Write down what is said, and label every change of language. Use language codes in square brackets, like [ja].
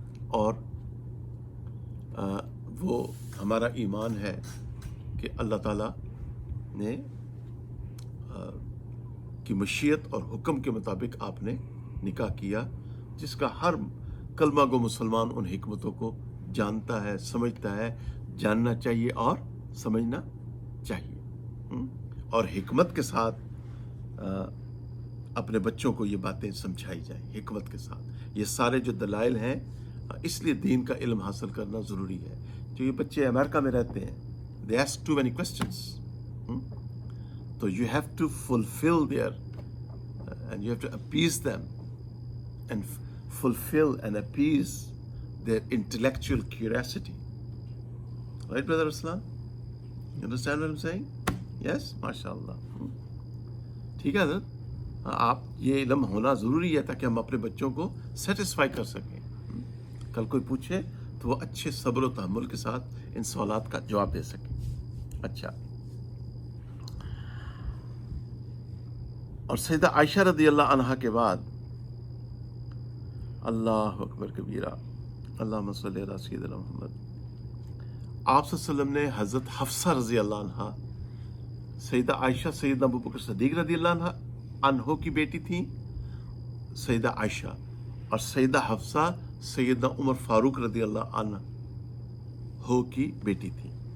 [ur] اور وہ ہمارا ایمان ہے کہ اللہ تعالیٰ نے کی مشیت اور حکم کے مطابق آپ نے نکاح کیا، جس کا ہر کلمہ گو مسلمان ان حکمتوں کو جانتا ہے، سمجھتا ہے، جاننا چاہیے اور سمجھنا چاہیے، اور حکمت کے ساتھ اپنے بچوں کو یہ باتیں سمجھائی جائیں حکمت کے ساتھ. یہ سارے جو دلائل ہیں، اس لیے دین کا علم حاصل کرنا ضروری ہے. جو یہ بچے امریکہ میں رہتے ہیں [en] they ask too many questions. So you have to fulfill their and you have to appease them and fulfill and appease their intellectual curiosity. Right, Brother Aslan? You understand what I'm saying? Yes? MashaAllah. [ur] ٹھیک ہے حضرت، آپ یہ علم ہونا ضروری ہے تاکہ ہم اپنے بچوں کو سیٹسفائی کر سکیں. کل کوئی پوچھے تو وہ اچھے صبر و تحمل کے ساتھ ان سوالات کا جواب دے سکیں. اچھا، اور سیدہ عائشہ رضی اللہ عنہا کے بعد [ar] اللہ اکبر کبیرہ، اللہم صلی علی سیدنا محمد، [ur] آپ صلی اللہ علیہ وسلم نے حضرت حفصہ رضی اللہ عنہا، سیدہ عائشہ سیدنا ابوبکر صدیق رضی اللہ عنہ کی بیٹی تھیں سیدہ عائشہ، اور سیدہ حفصہ سیدنا عمر فاروق رضی اللہ عنہ کی بیٹی تھی.